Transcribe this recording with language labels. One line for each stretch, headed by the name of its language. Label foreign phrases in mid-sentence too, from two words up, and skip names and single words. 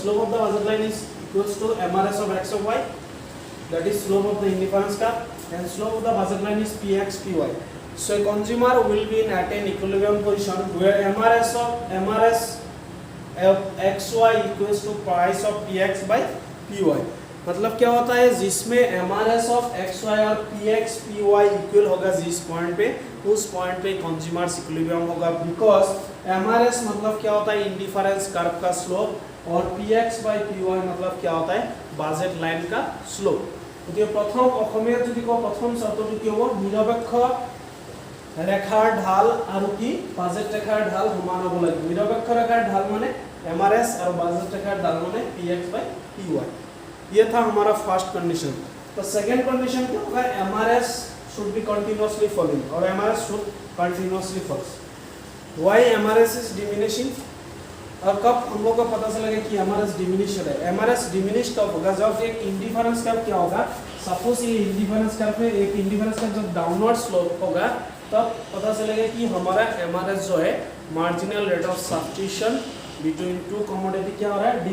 English: Slope of the budget line is equals to MRS of x of y, that is slope of the indifference curve, and slope of the budget line is px py. So a consumer will be in at an equilibrium position where MRS of xy equals to price of px by py.
Hindi: मतलब क्या होता है? जिसमें
English: MRS of XY
Hindi: और PX PY इक्वल होगा जिस पॉइंट पे, उस पॉइंट पे
English: consumers equilibrium
Hindi: होगा। बिकॉज MRS मतलब क्या होता है?
English: indifference curve
Hindi: का स्लोप, और PX by PY मतलब क्या होता है? बाजेट लाइन का स्लोप। तो प्रथम
Assamese: অসমীয়া যদি কও প্ৰথম শর্তটো কি হ'ব? নিৰপেক্ষ ৰেখাৰ ঢাল আৰু কি বাজেট ৰেখাৰ ঢাল সমান হ'ব লাগিব। নিৰপেক্ষ ৰেখাৰ ঢাল মানে MRS আৰু বাজেট ৰেখাৰ ঢাল মানে PX by PY।
Hindi: ये था हमारा
English: first condition.
Hindi: तो
English: second condition
Hindi: क्या होगा?
English: MRS should be continuously falling और MRS should continuously falls. Why MRS is diminishing?
Hindi: और कब हम लोग को पता चलेगा कि MRS डिमिनिश है? MRS डिमिनिश कब होगा? जब एक
English: indifference curve
Hindi: क्या होगा? सपोज ये
English: indifference curve
Hindi: में एक
English: indifference curve
Hindi: जब
English: downward slope
Hindi: होगा तब पता चलेगा कि हमारा MRS जो है
English: marginal rate of substitution between two commodity
Hindi: क्या हो रहा है?